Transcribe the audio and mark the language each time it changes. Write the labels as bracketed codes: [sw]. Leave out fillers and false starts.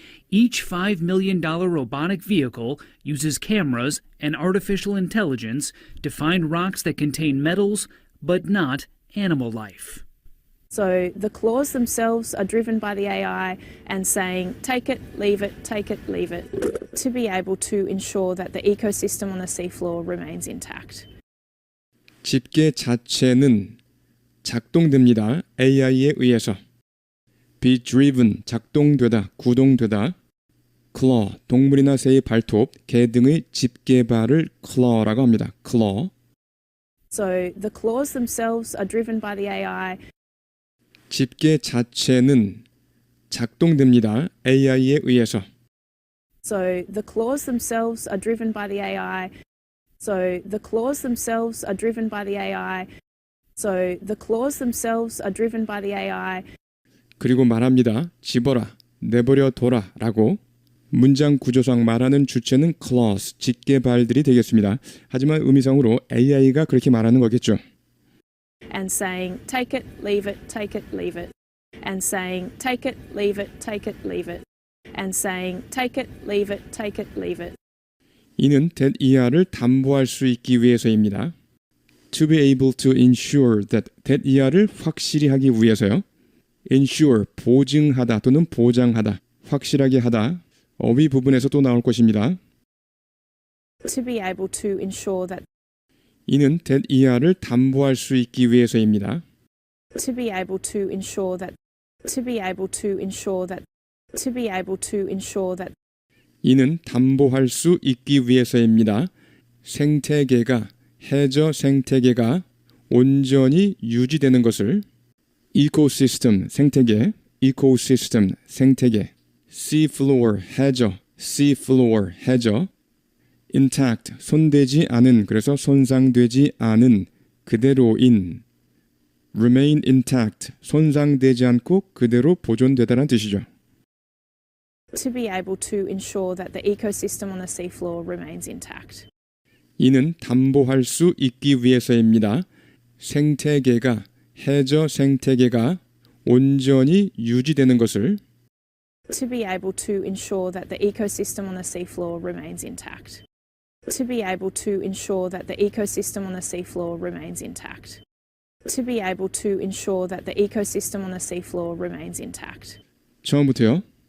[en] Each $5 million robotic vehicle uses cameras and artificial intelligence to find rocks that contain metals but not animal life. So the claws themselves are driven by the AI and saying, take it, leave it, take it, leave it, to be able to ensure that the ecosystem on the seafloor remains intact. [ko] 집게 자체는 작동됩니다. AI에 의해서. [en] be driven, [ko] 작동되다, 구동되다. claw, 동물이나 새의 발톱, 개 등의 집게발을 claw라고 합니다. [en] claw. So the claws themselves are driven by the AI. [ko] 집게 자체는 작동됩니다. AI에 의해서. [en] So the claws themselves are driven by the AI. So the claws themselves are driven by the AI. So the claws themselves are driven by the AI. [ko] 그리고 말합니다. 집어라, 내버려 둬라 라고. 문장 구조상 말하는 주체는 claws, 집게발들이 되겠습니다. 하지만 의미상으로 AI가 그렇게 말하는 거겠죠. [en] And saying, take it, leave it, take it, leave it. And saying, take it, leave it, take it, leave it. And saying, take it, leave it, take it, leave it. [ko] 이는 that-ER을 담보할 수 있기 위해서입니다. [en] To be able to ensure that-ER을 [ko] 확실히 하기 위해서요. ensure, 보증하다 또는 보장하다, 확실하게 하다. 어휘 부분에서 또 나올 것입니다. [en] To be able to ensure that. [ko] 이는 that-ER을 담보할 수 있기 위해서입니다. [en] To be able to ensure that. To be able to ensure that. To be able to ensure that. [ko] 이는 담보할 수 있기 위해서입니다. 생태계가, 해저 생태계가 온전히 유지되는 것을. 이코시스템, 생태계, 이코시스템, 생태계. seafloor, 해저, seafloor, 해저. intact, 손대지 않은, 그래서 손상되지 않은, 그대로인. [en] remain intact, [ko] 손상되지 않고 그대로 보존되다는 뜻이죠. [en] To be able to ensure that the ecosystem on the seafloor remains intact. [ko] 이는 담보할 수 있기 위해서입니다. 생태계가, 해저 생태계가 온전히 유지되는 것을. [en] To be able to ensure that the ecosystem on the seafloor remains intact. To be able to ensure that the ecosystem on the seafloor remains intact. To be able to ensure that the ecosystem on the seafloor remains intact. [ko] 처음부터요.